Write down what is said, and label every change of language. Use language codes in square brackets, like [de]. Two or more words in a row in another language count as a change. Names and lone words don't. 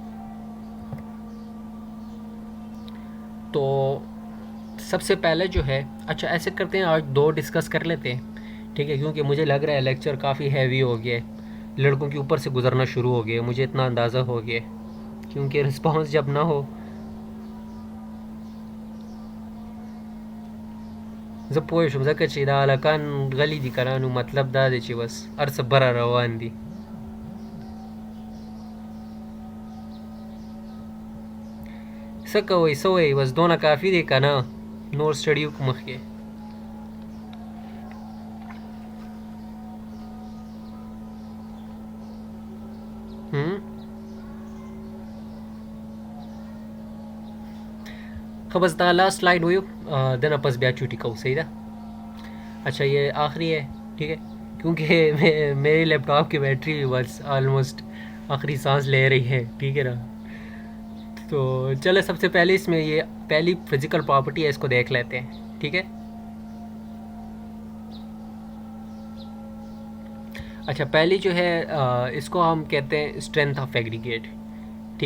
[ur] تو سب سے پہلے جو ہے، اچھا ایسے کرتے ہیں آج دو ڈسکس کر لیتے ہیں، ٹھیک ہے، کیونکہ مجھے لگ رہا ہے لیکچر کافی ہیوی ہو گیا ہے، لڑکوں کے اوپر سے گزرنا شروع ہو گیا، مجھے اتنا اندازہ ہو گیا، کیونکہ ریسپانس جب نا ہو [ps] زه پوه شوم ځکه چې دا هلکان غلي دي که نه، نو مطلب دا دی چې بس هر څه بره روان دي. څه کوئ څه وایئ، بس دونه کافي دی که نه نور سټډي وکړو مخکې؟ ښه بس دا [en] last slide [ps] وایو دنه پس بیا چوټي کوو، صحیح ده. [ur] اچھا یہ آخری ہے، ٹھیک ہے، کیونکہ میرے لیپ ٹاپ کی بیٹری بس آلموسٹ آخری سانس لے رہی ہے، ٹھیک ہے نا. تو چلو سب سے پہلے اس میں یہ پہلی [en] physical property [ur] ہے، اس کو دیکھ لیتے ہیں. ٹھیک ہے، اچھا پہلی جو ہے اس کو ہم کہتے ہیں [en] strength of aggregate.